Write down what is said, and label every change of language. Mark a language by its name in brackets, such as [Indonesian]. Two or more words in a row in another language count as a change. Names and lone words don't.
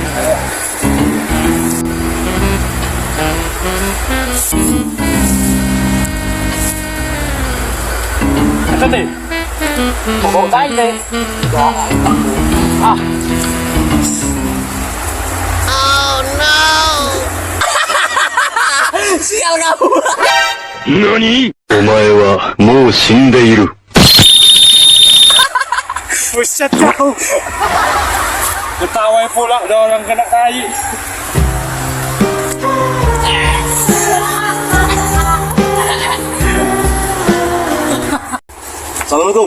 [Indonesian] Apa nih? Mau tai deh. Sial kamu. [Japanese] 何お前はもう死んでいる。 [Indonesian] Buset kau. Ketawa pula ada orang kena tai. Assalamualaikum.